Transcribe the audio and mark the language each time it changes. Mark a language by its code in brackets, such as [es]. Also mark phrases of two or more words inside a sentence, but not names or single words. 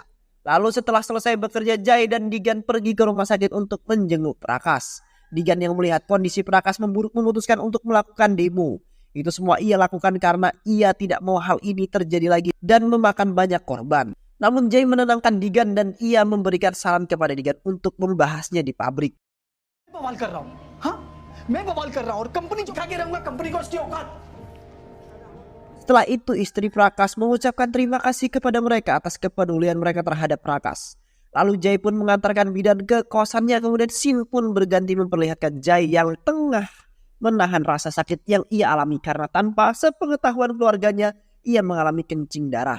[id] Lalu setelah selesai bekerja, Jay dan Digan pergi ke rumah sakit untuk menjenguk Prakas. Digan yang melihat kondisi Prakas memburuk memutuskan untuk melakukan demo. Itu semua ia lakukan karena ia tidak mau hal ini terjadi lagi dan memakan banyak korban. Namun Jay menenangkan Digan dan ia memberikan saran kepada Digan untuk membahasnya di pabrik. [hi] बवाल कर रहा हूं, हाँ मैं बवाल कर रहा हूं और कंपनी जो खा के रहूंगा, कंपनी को उसकी औकात। [id] Setelah itu istri Prakas mengucapkan terima kasih kepada mereka atas kepedulian mereka terhadap Prakas. Lalu Jay pun mengantarkan bidan ke kosannya, kemudian scene pun berganti memperlihatkan Jay yang tengah menahan rasa sakit yang ia alami karena tanpa sepengetahuan keluarganya ia mengalami kencing darah.